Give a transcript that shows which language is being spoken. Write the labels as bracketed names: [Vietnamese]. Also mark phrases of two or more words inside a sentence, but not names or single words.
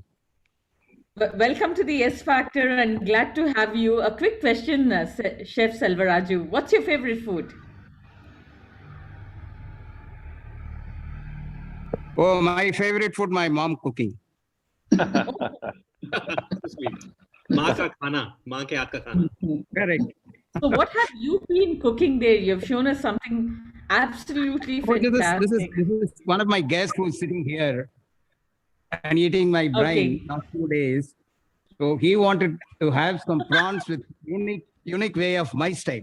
[English] Welcome to the SFactor and glad to have you. A quick question, Chef SELVARAJU. What's your favorite food? Oh, my favorite food, my mom cooking. Sweet. [Hindi] Maa ka khana, maa ke haath ka khana. [English] Correct. So what have you been cooking there? You've shown us something absolutely fantastic. This is one of my guests who's sitting here and eating my brain last 2 days. So he wanted to have some prawns with unique way of my style.